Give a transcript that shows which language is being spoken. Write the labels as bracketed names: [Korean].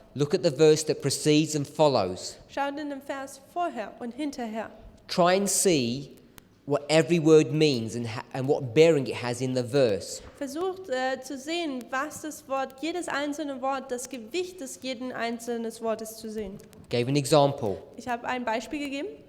[English] Look at the verse that precedes and follows. [German] Schaut in dem Vers vorher und hinterher. [English] Try and see what every word means and what bearing it has in the verse. [German] Versucht zu sehen, was das Wort, jedes einzelne Wort, das Gewicht des jeden einzelnen Wortes zu sehen. [English] Gave an example. [German] Ich habe ein Beispiel gegeben.